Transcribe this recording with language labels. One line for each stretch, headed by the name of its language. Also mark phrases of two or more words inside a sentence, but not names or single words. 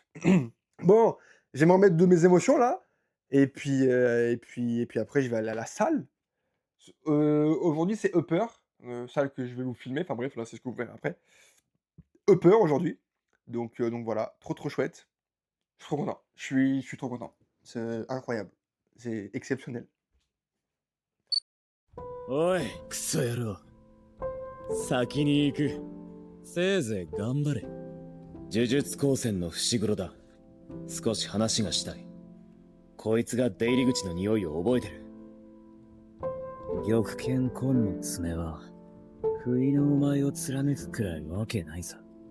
French: Bon, je vais m'en remettre de mes émotions là et puis après je vais aller à la salle. Aujourd'hui, c'est Upper, salle que je vais vous filmer. Enfin bref, là, c'est ce que vous verrez après. Upper aujourd'hui, donc voilà, trop, trop chouette. Je suis trop content. Je suis trop content. C'est incroyable. C'est exceptionnel.
Japanese: おいクソ野郎先に行くせいぜい頑張れ呪術高専の伏黒だ少し話がしたいこいつが出入り口の匂いを覚えてる玉剣紺の爪は不意のお前を貫くくらいわけないさ